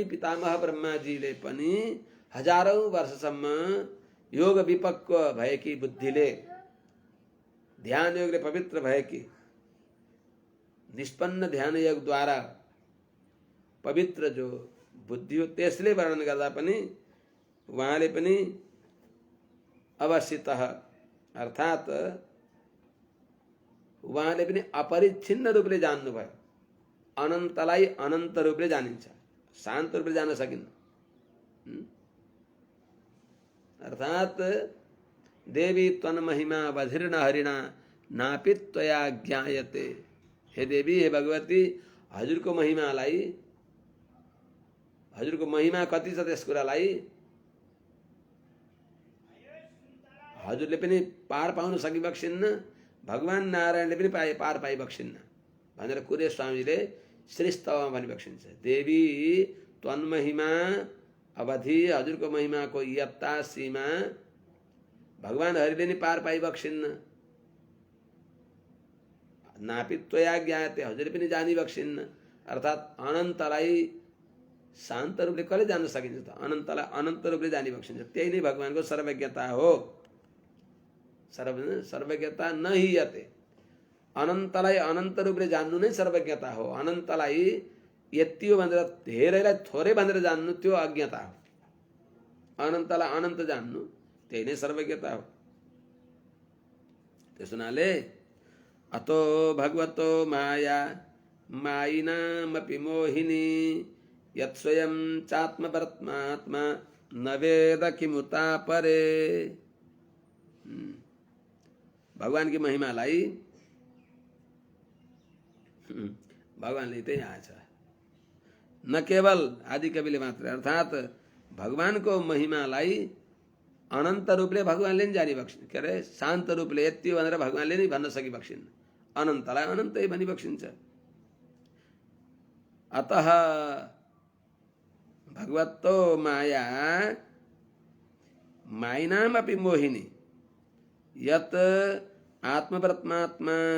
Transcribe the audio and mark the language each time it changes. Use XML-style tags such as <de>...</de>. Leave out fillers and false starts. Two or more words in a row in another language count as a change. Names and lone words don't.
<ne>पितामह ब्रह्माजीले पनि हजारौं वर्षसम्म योग विपक्व भएकी बुद्धिले ध्यान योगले पवित्र भएकी निष्पन्न ध्यान योग द्वारा पवित्र जो बुद्धि हो त्यसले वर्णन गर्दा पनि उहाँले पनि अवस्थितः अर्थात उहाँले पनि अपरिच्छिन्न रूपले जान्नुभयो अनन्तलाई अनन्त रूपले जानिन्छ शान्त रूपले जान सकिन्न अर्थात</ne> <sa>देवी त्वन महिमा बधिर्न हरिणा नापि त्वया ज्ञायते</sa> <ne>हे देवी हे भगवती हजुरको महिमालाई हजुरको महिमा कति छ त्यस कुरालाई हजुरले पनि पार पाउन सकिबक्सिन्न भगवान नारायणले पनि पार पाइबक्सिन्न भनेर कुरे स्वामीले श्रेष्ठमा भनिबक्सिन्छ</ne> <sa>देवी त्वन महिमा अवधि</sa> <ne>हजुरको महिमाको यत्ता सीमा भगवान हरिले नि पार पाइबक्सिन्न</ne> <sa>नापि त्वया ज्ञायते</sa> <ne>हजुरले पनि जानिबक्सिन्न अर्थात अनन्तलाई शान्त रूपले कसले जान्न सकिन्छ त अनन्तलाई अनन्त रूपले जानिबक्सिन्छ त्यही नै भगवानको सर्वज्ञता हो सर्वज्ञता नहियते अनन्तलाई अनन्त रूपले जान्नु नै सर्वज्ञता हो अनन्तलाई यति हो भनेर धेरैलाई थोरै भनेर जान्नु त्यो अज्ञता हो अनन्तलाई अनन्त जान्नु त्यही नै सर्वज्ञता हो</ne> <sa>त्यस हुनाले अतो भगवतो माया मायिनामपि मोहिनी यत् स्वयं चात्मपरमात्मा न वेद किमुता परे</sa> <ne>भगवान की महिमालाई भगवानले त्यही आएछ न केवल आदि कविले मात्र अर्थात भगवानको महिमालाई अनन्त रूपले भगवानले नि जानिबक्सिन् के अरे शान्त रूपले यति भनेर भगवानले नै भन्न सकिबक्सिन् अनन्तलाई अनन्तै भनिबक्सिन्छ अतः</ne> <sa>भगवतो माया मायिनामपि मोहिनी यत् आत्मपरमात्मा</sa>